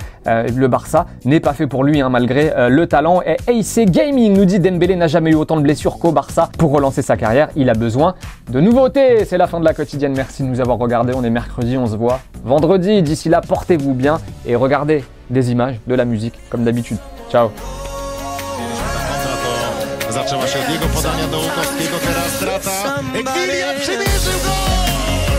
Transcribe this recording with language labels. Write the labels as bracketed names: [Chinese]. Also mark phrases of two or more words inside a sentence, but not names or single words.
[French] Le Barça n'est pas fait pour lui malgré le talent. Et AC Gaming nous dit: Dembélé n'a jamais eu autant de blessures qu'au Barça. Pour relancer sa carrière, il a besoin de nouveautés. C'est la fin de la quotidienne. Merci de nous avoir regardés. On est mercredi, on se voit vendredi. D'ici là, portez-vous bien et regardez des images, de la musique comme d'habitude. Ciao. [Polish] Zaczęła się od jego podania do Łukowskiego, teraz strata. Kylian przymierzył gol!